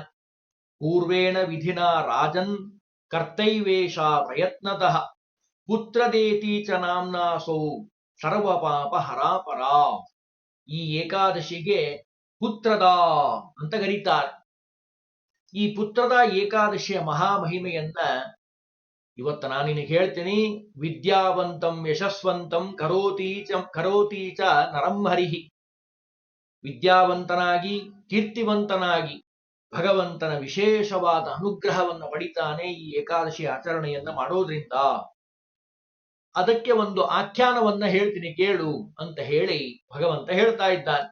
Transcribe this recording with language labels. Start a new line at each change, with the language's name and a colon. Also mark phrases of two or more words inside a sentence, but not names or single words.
Sanskrit: ಪೂರ್ವೇಣ ವಿಧಿನ ರಾಜನ್ ಕರ್ತೈವೇಶ ಪ್ರಯತ್ನತಃ ಪುತ್ರದೇತಿ ಚ ನಾಮ್ನಾಸೌ ಸರ್ವಪಾಪ ಹರಾಪರ.
Kannada: ಈ ಏಕಾದಶಿಗೆ ಪುತ್ರದ ಅಂತ ಕರೀತಾರೆ. ಈ ಪುತ್ರದ ಏಕಾದಶಿಯ ಮಹಾಮಹಿಮೆಯನ್ನ ಇವತ್ತು ನಾನು ನಿನಗೆ ಹೇಳ್ತೀನಿ.
Sanskrit: ವಿದ್ಯಾವಂತಂ ಯಶಸ್ವಂತಂ ಕರೋತಿ ಚ ನರಂ ಹರಿಹಿ.
Kannada: ವಿದ್ಯಾವಂತನಾಗಿ ಕೀರ್ತಿವಂತನಾಗಿ ಭಗವಂತನ ವಿಶೇಷವಾದ ಅನುಗ್ರಹವನ್ನು ಪಡಿತಾನೆ ಈ ಏಕಾದಶಿ ಆಚರಣೆಯನ್ನ ಮಾಡೋದ್ರಿಂದ. ಅದಕ್ಕೆ ಒಂದು ಆಖ್ಯಾನವನ್ನ ಹೇಳ್ತೀನಿ ಕೇಳು ಅಂತ ಹೇಳಿ ಭಗವಂತ ಹೇಳ್ತಾ ಇದ್ದಾನೆ.